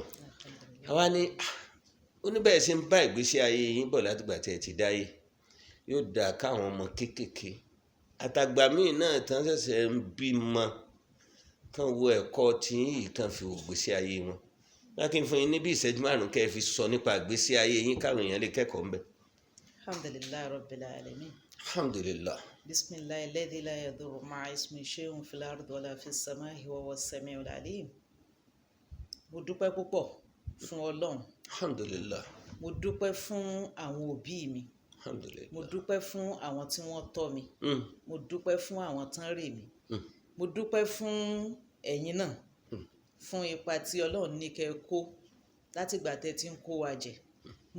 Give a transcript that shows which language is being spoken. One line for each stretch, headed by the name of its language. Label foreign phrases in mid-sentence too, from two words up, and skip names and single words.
Yoruba: Àwa ní oníbẹ̀rẹ̀ sí ń bá ìgbésí ayé yín bọ̀ látìgbà tí ẹ ti dáyé. Yóò dáa káwọn ọmọ kéékèèké àtàgbà míì náà tán ṣẹ̀ṣẹ̀ ń bímọ kàn wo ẹ̀kọ́ tí yìí kàn fi ògbésí ayé wọn. Lákìn fún yín ní bí ìṣẹ́jú márùn-ún kẹ́ ẹ fi sọ nípa ìgbésí ayé yín káwọn èèyàn lè kẹ́kọ̀ọ́ ńbẹ̀.
Arabic: الحمد لله رب العالمين. Alhamdulillah. بسم الله الذي لا يضر مع اسمه شيء في الأرض ولا في السماء وهو السميع العليم.
Yoruba: Mo dúpẹ́ púpọ̀ fún Ọlọ́run. Alhamdulillah. Mo dúpẹ́ fún àwọn òbí mi. Alhamdulillah. Mo dúpẹ́ fún àwọn tí wọ́n tọ́ mi. Mo dúpẹ́ fún àwọn tán rè mí. Mo dúpẹ́ fún ẹ̀yin náà fún ipa tí Ọlọ́run ní kẹ́ kó látìgbà tẹ́ ti ń kó wa jẹ.